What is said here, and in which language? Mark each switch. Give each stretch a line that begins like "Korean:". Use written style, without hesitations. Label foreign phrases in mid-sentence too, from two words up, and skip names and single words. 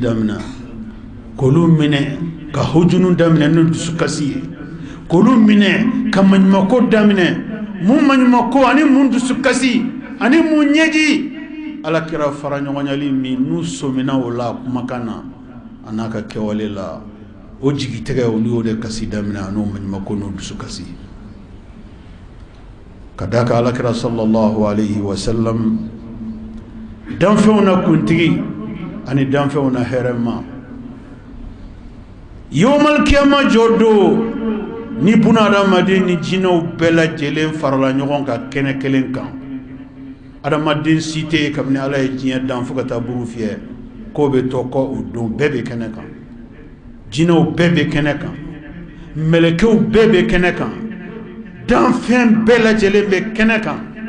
Bambara: daminɛ k'olu minɛ ka hujunu daminɛ ni dusukasi ye k'olu minɛ ka maɲumako daminɛ mun maɲumako ani mun dusukasi ani mun ɲɛji alakira fara ɲɔgɔnyali min n'u sɔmina o la kumakan na a n'a ka kɛwale la o jigitɛgɛ olu y'o de kasi daminɛ an'o maɲumako n'o dusukasi kadaka alakira
Arabic: صلى الله عليه وسلم
Bambara: danfɛnw na kuntigi ani danfɛnw na hɛrɛma
Arabic: يوم القيامة
Bambara: jɔ don ni buna adamaden ni jinɛw bɛɛ lajɛlen farala ɲɔgɔn kan kɛnɛ kelen kan adamaden si tɛ yen kabini ala ye diɲɛ dan fo ka taa buru fiyɛ ko be to ko o don bebe kene kan jinaw bebe kene kan melekew bebe kene kan danfɛn bɛɛ lajɛlen bɛ kɛnɛ kan